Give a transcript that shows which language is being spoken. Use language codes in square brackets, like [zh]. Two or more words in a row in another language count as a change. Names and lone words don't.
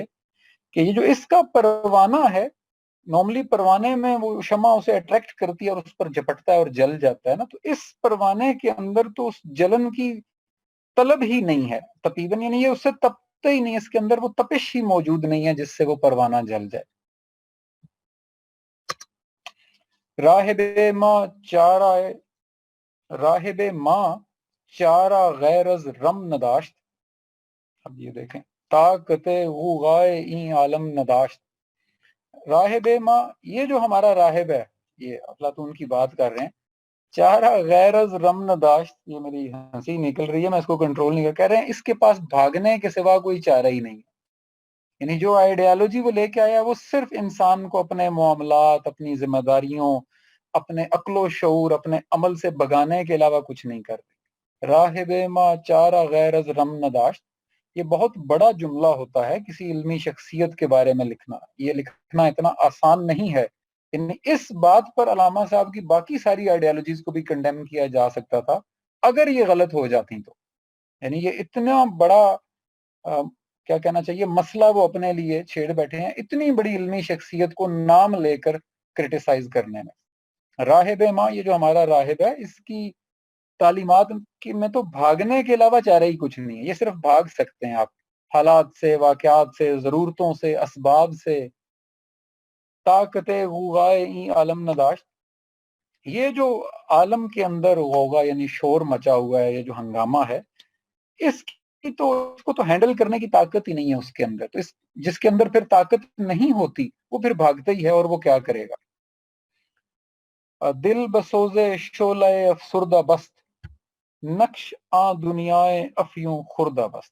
[ur] کہ یہ جو اس کا پروانہ ہے، نارملی پروانے میں وہ شمع اسے اٹریکٹ کرتی ہے اور اس پر جھپٹتا ہے اور جل جاتا ہے نا، تو اس پروانے کے اندر تو اس جلن کی طلب ہی نہیں ہے. تپیدن یعنی یہ اس سے تپتا ہی نہیں، اس کے اندر وہ تپش ہی موجود نہیں ہے جس سے وہ پروانہ جل جائے. [fa] راہب ماں چارہ، راہب ماں چارہ غیر از رم نداشت، [ur] اب یہ دیکھیں [fa] طاقت غائے این عالم نداشت. [ur] راہب ماں، یہ جو ہمارا راہب ہے، یہ افلاطون کی بات کر رہے ہیں، [fa] چارہ غیر از رم نداشت، [ur] یہ میری ہنسی نکل رہی ہے، میں اس کو کنٹرول نہیں کر رہے ہیں، اس کے پاس بھاگنے کے سوا کوئی چارہ ہی نہیں ہے. یعنی جو آئیڈیالوجی وہ لے کے آیا وہ صرف انسان کو اپنے معاملات، اپنی ذمہ داریوں، اپنے عقل و شعور، اپنے عمل سے بگانے کے علاوہ کچھ نہیں کرتے. [fa] راہب ما چارہ غیر از رم نداشت، [ur] یہ بہت بڑا جملہ ہوتا ہے کسی علمی شخصیت کے بارے میں لکھنا، یہ لکھنا اتنا آسان نہیں ہے. یعنی اس بات پر علامہ صاحب کی باقی ساری آئیڈیالوجیز کو بھی کنڈیم کیا جا سکتا تھا اگر یہ غلط ہو جاتی تو. یعنی یہ اتنا بڑا کیا کہنا چاہیے مسئلہ وہ اپنے لیے چھیڑ بیٹھے ہیں، اتنی بڑی علمی شخصیت کو نام لے کر کرٹیسائز کرنے میں. راہب ماں، یہ جو ہمارا راہب ہے، اس کی تعلیمات کی میں تو بھاگنے کے علاوہ چارہ ہی کچھ نہیں ہے. یہ صرف بھاگ سکتے ہیں آپ حالات سے، واقعات سے، ضرورتوں سے، اسباب سے. [fa] طاقت غوغائے این عالم نداشت، [ur] یہ جو عالم کے اندر غوغا یعنی شور مچا ہوا ہے، یہ جو ہنگامہ ہے، اس کو تو ہینڈل کرنے کی طاقت ہی نہیں ہے اس کے اندر. تو جس کے اندر پھر طاقت نہیں ہوتی وہ پھر بھاگتا ہی ہے، اور وہ کیا کرے گا. [fa] دل بسوز شعلہ افسردہ بست، نقش آ دنیائے افیوں خوردہ بست.